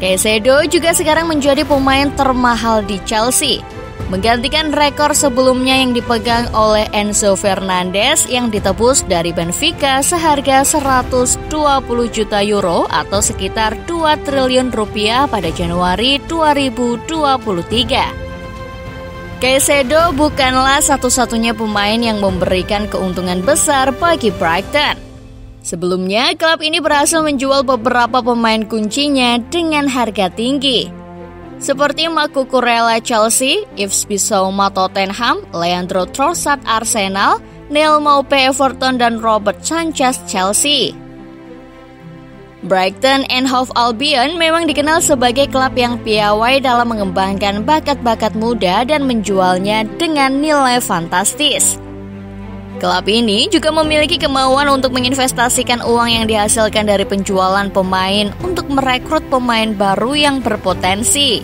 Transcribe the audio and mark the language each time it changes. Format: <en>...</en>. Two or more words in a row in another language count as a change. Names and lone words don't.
<id>Caicedo juga sekarang menjadi pemain termahal di Chelsea, menggantikan rekor sebelumnya yang dipegang oleh Enzo Fernandez yang ditebus dari Benfica seharga 120 juta euro atau sekitar 2 triliun rupiah pada Januari 2023. Caicedo bukanlah satu-satunya pemain yang memberikan keuntungan besar bagi Brighton. Sebelumnya, klub ini berhasil menjual beberapa pemain kuncinya dengan harga tinggi, seperti Marco Kurela Chelsea, Yves Bissouma Tottenham, Leandro Trossard Arsenal, Neil Maupay Everton, dan Robert Sanchez Chelsea. Brighton and Hove Albion memang dikenal sebagai klub yang piawai dalam mengembangkan bakat-bakat muda dan menjualnya dengan nilai fantastis. Klub ini juga memiliki kemauan untuk menginvestasikan uang yang dihasilkan dari penjualan pemain untuk merekrut pemain baru yang berpotensi.</id>